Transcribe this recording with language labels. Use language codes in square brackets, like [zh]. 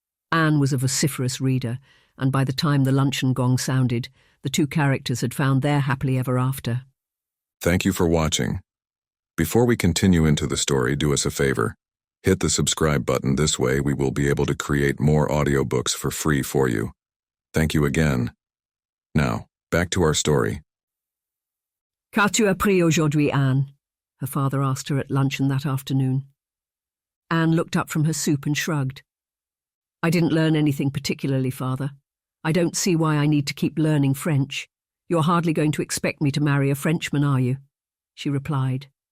[en] Anne was a vociferous reader, and by the time the luncheon gong sounded, the two characters had found their happily ever after. Thank you for watching. Before we continue into the story, do us a favor. Hit the subscribe button. This way we will be able to create more audiobooks for free for you. Thank you again. Now, back to our story. [fr] "Qu'as-tu appris aujourd'hui, Anne?" [en] her father asked her at luncheon that afternoon. Anne looked up from her soup and shrugged. "I didn't learn anything particularly, father. I don't see why I need to keep learning French. You're hardly going to expect me to marry a Frenchman, are you?" she replied.